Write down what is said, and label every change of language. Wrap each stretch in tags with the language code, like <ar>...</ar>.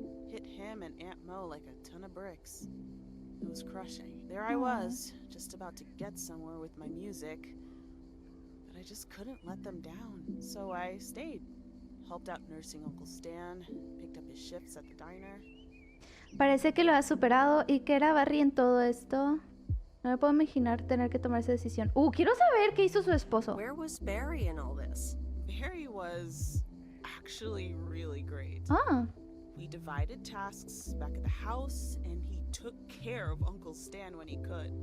<en>Hit him and Aunt Mo like a ton of bricks. It was crushing. There I was, just about to get somewhere with my music, but I just couldn't let them down. So I stayed. Helped out nursing Uncle Stan, picked up his shifts at the diner.</en> <es>Parece que lo has superado. ¿Y qué era Barry en todo esto? No me puedo imaginar tener que tomar esa decisión. Quiero saber qué hizo su esposo.</es> <en>Where was Barry in all this? Barry was actually really great. We divided tasks back at the house, and he took care of Uncle Stan when he could.</en>